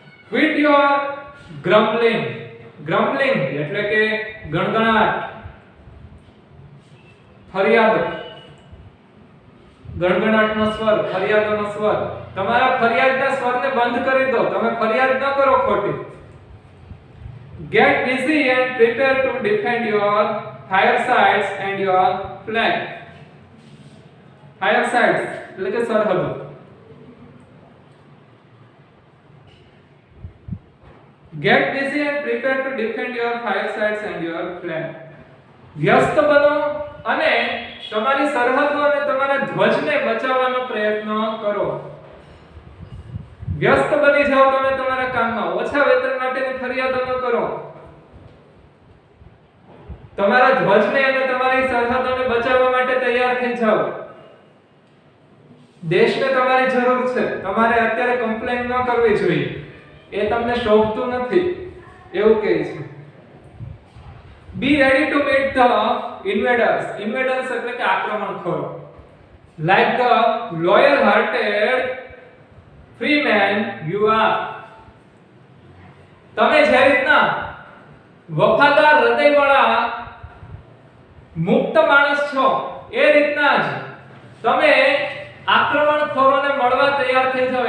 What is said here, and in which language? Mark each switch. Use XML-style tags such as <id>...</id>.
<en>Quit your grumbling</en> <gu>એટલે કે ગણગણાટ, ફરિયાદો, ગણગણાટનો સ્વર, ફરિયાદોનો સ્વર, તમારા ફરિયાદના સ્વરને બંધ કરી દો. તમે ફરિયાદ ન કરો ખોટી.</gu> <en>Get busy and prepare to defend your firesides and your flag.</en> <gu>Firesides એટલે કે સરહદો.</gu> <en>Get busy and prepare to defend your firesides and your flag.</en> <gu>વ્યસ્ત બનો અને તમારી સરહદો અને તમારા ધ્વજને બચાવવાનો પ્રયત્ન કરો. વ્યસ્ત બની જાઓ તમે તમારા કામમાં, ઓછા વેતન માટેની ફરિયાદો ન કરો. તમારા ધ્વજને અને તમારી સરહદોને બચાવવા માટે તૈયાર થઈ જાઓ. દેશને તમારી જરૂર છે, તમારે અત્યારે કમ્પ્લેન ન કરવી જોઈએ, એ તમને શોભતું નથી, એવું કહે છે.</gu> <en>Be ready to meet the invaders. Invaders</en> <gu>એટલે કે આક્રમણખોરો.</gu> <en>Like the loyal-hearted free man you are.</en> <gu>તમે જે રીતના વફાદાર હૃદયવાળા મુક્ત માણસ છો, એ રીતના જ તમે આક્રમણખોરોને મળવા તૈયાર થઈ જાઓ.</gu>